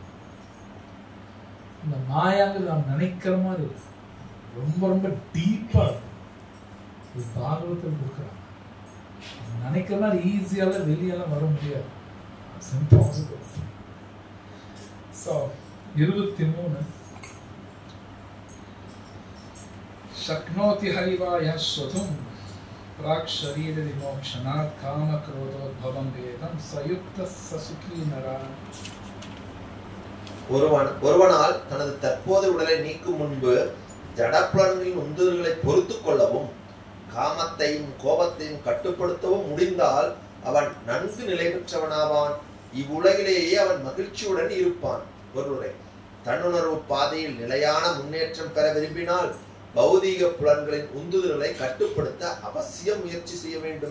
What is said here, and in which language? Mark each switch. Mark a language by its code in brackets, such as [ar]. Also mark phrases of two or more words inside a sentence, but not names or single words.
[ta] இந்த மாயாங்கிறது நான் நினைக்கிற மாதிரி இருக்கு. ரொம்ப ரொம்ப டீப்பா இருக்கு. பாகவத்தில் கொடுக்குறாங்க. நினைக்கிற மாதிரி ஈஸியால வெளியெல்லாம் வர முடியாது. இம்பாசிபிள். [sa] ஸோ 23 शक्नोति हरिवा यः स्वधुं प्राक् शरीर विमोक्षणात् काम क्रोधोद्भवं वेदं सयुक्तः ससुखी नरा. [ta] ஒருவனால் தனது தற்போதைய உடலை நீக்கும் முன்பு ஜடப்புலன்களின் உந்துதல்களை பொறுத்து கொள்ளவும் காமத்தையும் கோபத்தையும் கட்டுப்படுத்தவும் முடிந்தால் அவன் நன்கு நிலை பெற்றவனாவான். இவ்வுலகிலேயே அவன் மகிழ்ச்சியுடன் இருப்பான். ஒருவரை தன்னுணர்வு பாதையில் நிலையான முன்னேற்றம் பெற விரும்பினால் பௌதீக புலன்களின் உந்துதல்களை கட்டுப்படுத்த அவசியம் முயற்சி செய்ய வேண்டும்.